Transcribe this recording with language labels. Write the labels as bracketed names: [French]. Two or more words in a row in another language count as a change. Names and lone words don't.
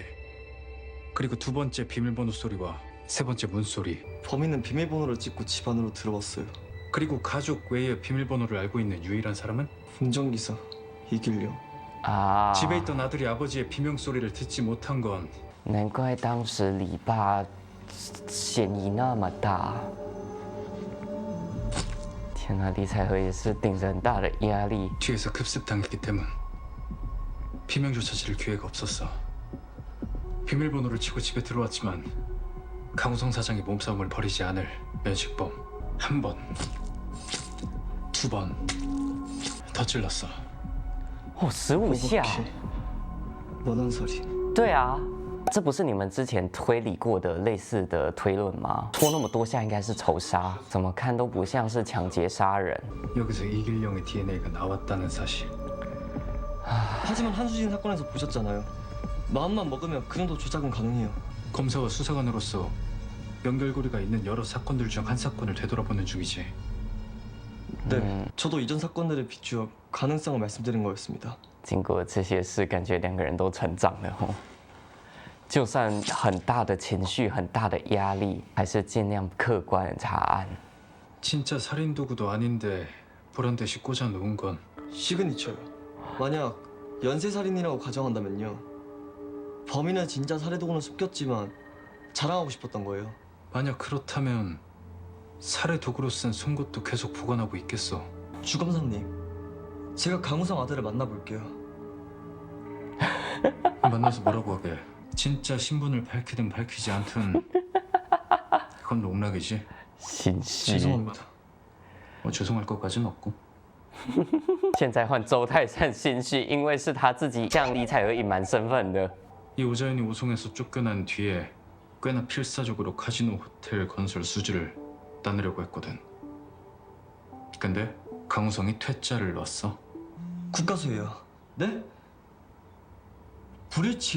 [Korean] 그리고 2번째 비밀번호 소리와 3번째 문소리. 범인은 비밀번호를 찍고 집 안으로 들어왔어요. 그리고 가족 외에 비밀번호를 알고 있는 유일한 사람은? 운전기사 이길영. 啊， 집에 있던 아들이 아버지의 비명소리를 듣지 못한 건 [Chinese] 难怪当时李爸嫌疑那么大。天啊，李彩禾也是顶着很大的压力。 [Korean] 뒤에서 급습당했기 때문. 비명조차 지를 기회가 없었어. 비밀번호를 치고 집에 들어왔지만 강우성 사장이 몸싸움을 벌이지 않을 면식범 1번, 2번 더 찔렀어. [Chinese] 哦，15下。 [Korean] 원한 소리. [Chinese] 对啊，这不是你们之前推理过的类似的推论吗？戳那么多下应该是仇杀，怎么看都不像是抢劫杀人。 [Korean] 여기서 이길영의 DNA가 나왔다는 사실. 하지만 한수진 사건에서 보셨잖아요. 마음만 먹으면 그 정도 조작은 가능해요. 검사와 수사관으로서 연결고리가 있는 여러 사건들 중 한 사건을 되돌아보는 중이지. 네, 저도 이전 사건들에 비추어 가능성을 말씀드린 거였습니다. [Chinese] 经过这些事，感觉两个人都成长了哦。就算很大的情绪、很大的压力，还是尽量客观查案。 [Korean] 진짜 살인 도구도 아닌데 보란 듯이 꽂아 놓은 건 시그니처요. 만약 연쇄살인이라고 가정한다면요. 범인은 진짜 살해도구는 숨겼지만 자랑하고 싶었던 거예요. 만약 그렇다면 살해 도구로 쓴 송곳도 계속 보관하고 있겠어. 주검사님, 제가 강우성 아들을 만나볼게요. 만나서 뭐라고 하게? 진짜 신분을 밝히든 밝히지 않든 그건 농락이지. [Chinese] 心虚。 [Korean] 죄송합니다. 뭐 죄송할 것까진 없고. [Chinese] 现在换周泰山心虚，因为是他自己向李彩娥隐瞒身份的。 [Korean] 이 오자연이 오송에서 쫓겨난 뒤에 꽤나 필사적으로 카지노 호텔 건설 수주를 따내려고 했거든. 근데 강우성이 퇴짜를 놨어. 국가수예요. 네? 불일치요?